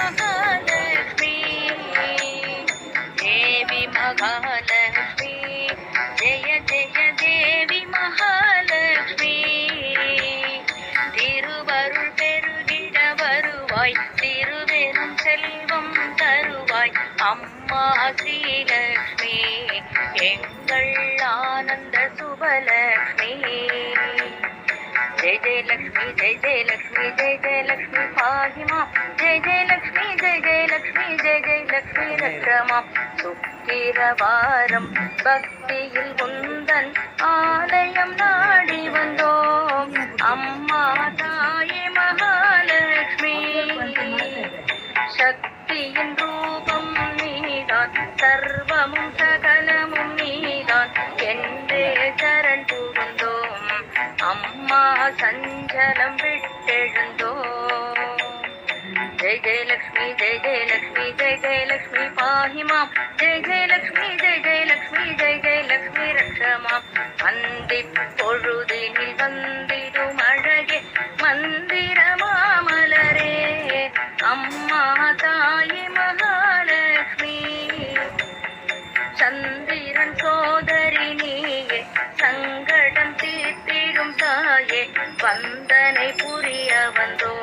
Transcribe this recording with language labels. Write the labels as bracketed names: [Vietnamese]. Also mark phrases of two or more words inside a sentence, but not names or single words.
[Sanskrit] महालक्ष्मी देवी महालक्ष्मी जय जय देवी महालक्ष्मी [Tamil] திருவருள் பெருகிட வருவாய் திருவெனும் செல்வம் தருவாய் அம்மா ஸ்ரீலக்ஷ்மி எங்கள் ஆனந்த சுபலக்ஷ்மி [Sanskrit] जय जय लक्ष्मी जय जय लक्ष्मी जय जय लक्ष्मी पाहि मां जय जय लक्ष्मी जय जय लक्ष्मी जय जय लक्ष्मी रक्षमा [Tamil] சுக்கிரவாரம் பக்தியில் உந்தன் ஆலயம் நாடி வந்தோம் அம்மா தாயே மகாலட்சுமி சக்தியின் ரூபம் நீதான் சர்வமும் சகலமும் நீதான் என்றே சரண் புகுந்தோம் அம்மா சஞ்சலம் விட்டெழுந்தோம் जय [Sanskrit] जय लक्ष्मी जय जय लक्ष्मी जय जय लक्ष्मी पाहि मां जय जय लक्ष्मी जय जय लक्ष्मी जय जय लक्ष्मी रक्ष मां [Tamil] வந்திப் பொழுதினில் வந்திடும் அழகே மந்திர மாமலரே அம்மா தாயே மகாலட்சுமி சந்திரன் சோதரி நீயே சங்கடம் தீர்த்திடும் தாயே வந்தனை புரிய வந்தோ